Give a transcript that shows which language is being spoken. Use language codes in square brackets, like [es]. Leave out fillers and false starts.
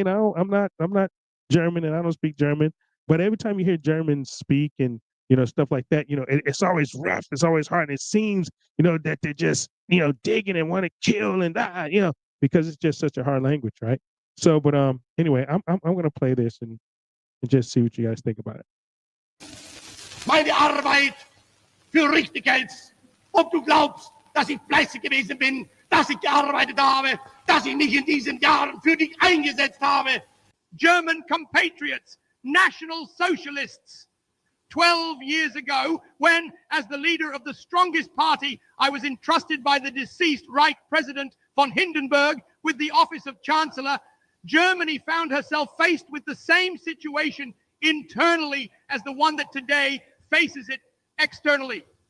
[en] I'm not German, and I don't speak German, but every time you hear Germans speak and stuff like that, it's always rough, it's always hard, and it seems that they're just digging and want to kill and die, because it's just such a hard language, right? So, but anyway, I'm gonna play this and just see what you guys think about it. [de] Meine Arbeit für richtig hältst. Ob du glaubst, dass ich fleißig gewesen bin, dass ich gearbeitet habe, dass ich mich in diesen Jahren für dich eingesetzt habe. [en] German compatriots, National Socialists. 12 years ago, when, as the leader of the strongest party, I was entrusted by the deceased Reich President von Hindenburg with the office of Chancellor, Germany found herself faced with the same situation internally as the one that today faces it externally.